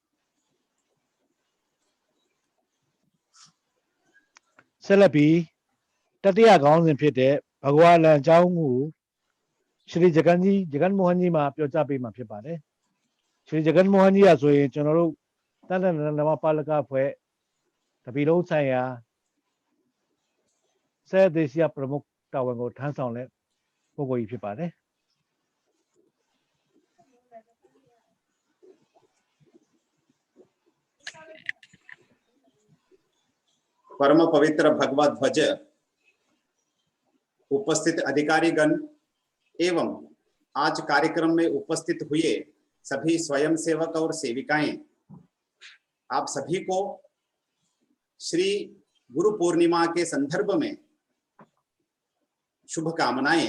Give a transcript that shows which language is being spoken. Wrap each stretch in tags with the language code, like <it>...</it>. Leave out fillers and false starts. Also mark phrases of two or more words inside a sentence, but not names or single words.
<my>ဆက်လက်ပြီးတတိယခေါင်းစဉ်ဖြစ်တဲ့ဘဂဝါလန်အကြောင်းကိုရှရီဂျဂန်မိုဟန်ကြီးမှာပြောကြားပေးမှာဖြစ်ပါတယ်ရှရီဂျဂန်မိုဟန်ကြီးကဆိုရင်ကျွန်တော်တို့တန်တန်ဓမ္မပါလကဖွဲ့တပီလုံးဆိုင်ရာဆဲဒေစီယပရမုခတာဝန်ကိုထမ်းဆောင်တဲ့ပုဂ္ဂိုလ်ကြီးဖြစ်ပါတယ်</my> <hi>परम पवित्र भगवत ध्वज उपस्थित अधिकारीगण एवं आज कार्यक्रम में उपस्थित हुए सभी स्वयंसेवक और सेविकाएं आप सभी को श्री गुरु पूर्णिमा के संदर्भ में शुभकामनाएं।</hi>